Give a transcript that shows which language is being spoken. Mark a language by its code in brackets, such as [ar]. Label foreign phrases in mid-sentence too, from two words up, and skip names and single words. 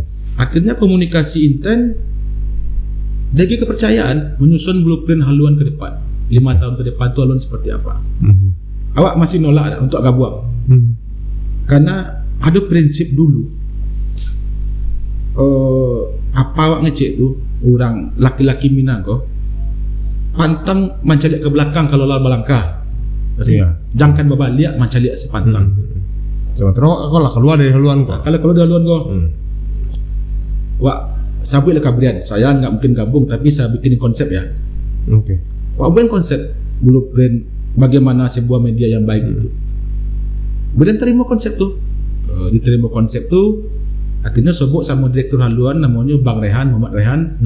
[id] Akhirnya komunikasi intent, jaga kepercayaan, menyusun blueprint haluan ke depan. 5 tahun ke depan tuh haluan seperti apa? Awak masih nolak untuk gabung? Karena ada prinsip dulu. [min] Apa awak ngecek tuh orang laki-laki Minang kok pantang mencalik ke belakang kalau lalu melangkah. Jangan babaliak mencalik sepantang. [id] Sementara kalau keluar dari haluan kok. Kalau keluar dari haluan kok. [min] Wak sabui lah Brian. [id] Saya nggak mungkin gabung, tapi saya bikin konsep ya. Oke. Wak bukan konsep blueprint bagaimana sebuah media yang baik itu. Brian terima konsep tuh. Diterima konsep tuh. Akhirnya sobok sama direktur haluan namanya Bang Rehan, Muhammad Rehan.